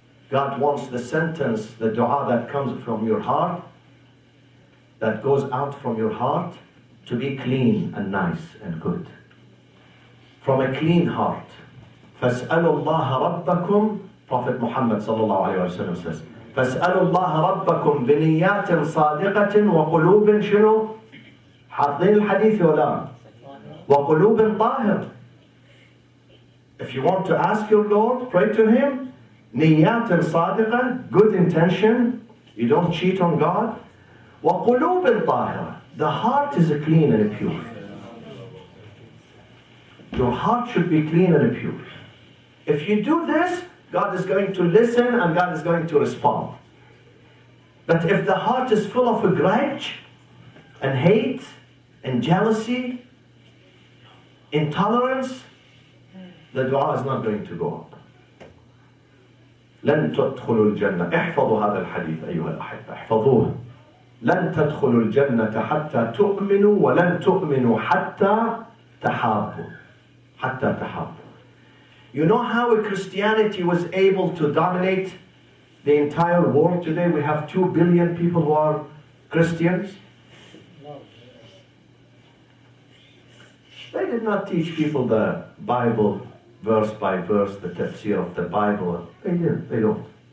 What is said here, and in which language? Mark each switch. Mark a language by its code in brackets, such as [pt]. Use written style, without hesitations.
[en] God wants the sentence, the dua that comes from your heart, that goes out from your heart, to be clean and nice and good. From a clean heart. [ar] فَاسْأَلُوا اللَّهَ رَبَّكُمْ, [en] Prophet Muhammad sallallahu alayhi wa sallam says, [ar] فَاسْأَلُوا اللَّهَ رَبَّكُمْ بِنِيَّاتٍ صَادِقَةٍ وَقُلُوبٍ شنو؟ حافظين الحديث ولا؟ وَقُلُوبٍ طَاهِرٍ. [en] If you want to ask your Lord, pray to Him. [ar] نِيَّاتٍ صَادِقَةٍ, [en] good intention. You don't cheat on God. [ar] وَقُلُوبٍ طَاهِرٍ. [en] The heart is clean and pure. Your heart should be clean and pure. If you do this, God is going to listen and God is going to respond. But if the heart is full of a grudge and hate and jealousy, intolerance, the dua is not going to go up. [ar] لن تدخلوا الجنة. احفظوا هذا الحديث أيها الأحبة. احفظوه. لن تدخلوا الجنة حتى تؤمنوا ولن تؤمنوا حتى تحابوا. حتى تحابوا. [en] You know how Christianity was able to dominate the entire world today? We have 2 billion people who are Christians. They did not teach people the Bible verse by verse, the tafsir of the Bible. They don't.